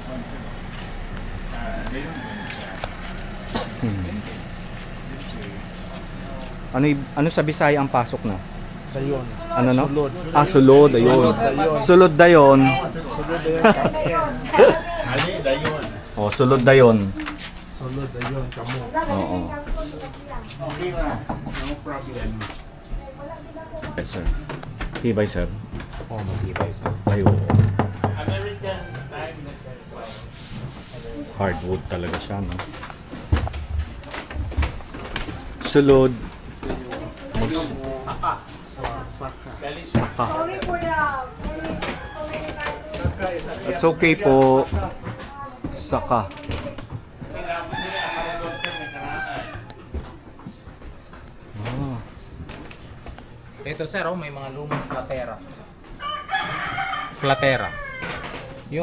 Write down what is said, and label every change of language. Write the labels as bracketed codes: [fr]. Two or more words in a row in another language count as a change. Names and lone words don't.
[tl] Ano sa Bisaya ang pasok na? [ceb] Dayon. [tl] Ano no? [ceb] Sulod. Ah, sulod, ayun. Sulod dayon. Oh, sulod dayon. Sulod, dayon, kamo. Oo. [en] No problem. [tl] Okay, sir. Tibay, sir. Oh, matibay pa. Ay, oo. [en] American time. [tl] Hardwood talaga siya, no? [ceb] Sulod. [tl] Saka. Saka. [en] Sorry for the so many times. It's okay [tl] po. Saka. Ah. Ito sir, oh, may mga lumang platera. Platera. Yung,